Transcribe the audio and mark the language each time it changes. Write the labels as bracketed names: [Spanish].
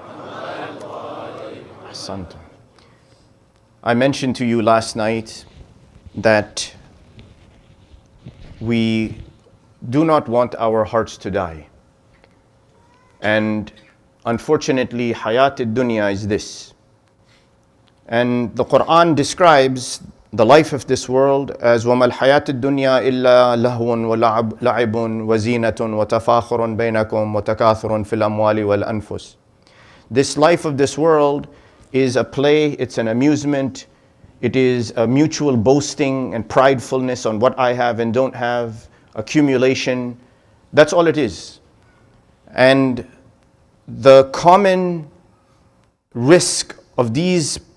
[Arabic] عليه وسلم. [English] I mentioned to you last night that we do not want our hearts to die. And unfortunately, hayat ad-dunya is this. And the Quran describes the life of this world as [Arabic] وَمَا الْحَيَاةُ الدُّنْيَا إِلَّا لَهْوٌ وَلَعِبٌ وَزِينَةٌ وَتَفَاخُرٌ بَيْنَكُمْ وَتَكَاثُرٌ فِي الْأَمْوَالِ وَالْأَنفُسِ. [English] This life of this world is a play, it's an amusement, it is a mutual boasting and pridefulness on what I have and don't have, accumulation. That's all it is. And the common risk of these